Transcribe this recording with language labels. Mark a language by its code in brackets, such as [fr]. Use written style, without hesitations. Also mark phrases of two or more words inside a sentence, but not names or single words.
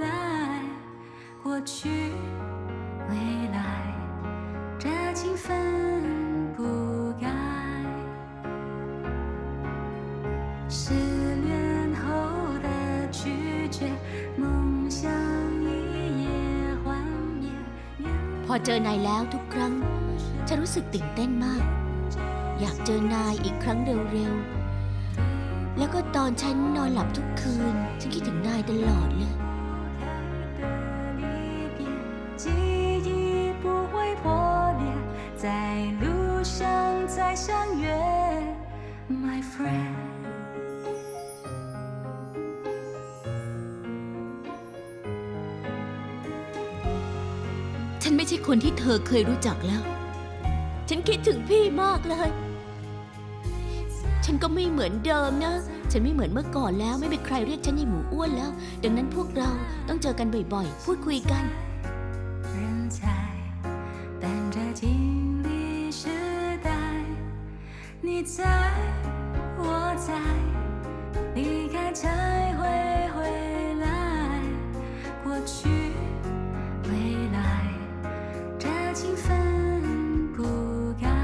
[zh] 过去，未来，这情分不改。失恋后的拒绝，梦想一夜幻灭。 [th] พอเจอนายแล้วทุกครั้ง ฉันรู้สึกตื่นเต้นมาก อยากเจอนายอีกครั้งเร็วๆ แล้วก็ตอนฉันนอนหลับทุกคืน ฉันคิดถึงนายตลอดเลย [zh] 记忆不会破裂，在路上再相约 ， [en] My friend。 [th] ฉันไม่ใช่คนที่เธอเคยรู้จักแล้ว ฉันคิดถึงพี่มากเลย ฉันก็ไม่เหมือนเดิมนะ ฉันไม่เหมือนเมื่อก่อนแล้ว ไม่มีใครเรียกฉันในหมูอ้วนแล้ว ดังนั้นพวกเราต้องเจอกันบ่อยๆ พูดคุยกัน [zh] 人才伴着经历时代，你在，我在，离开才会回来。过去，未来，这情分不改。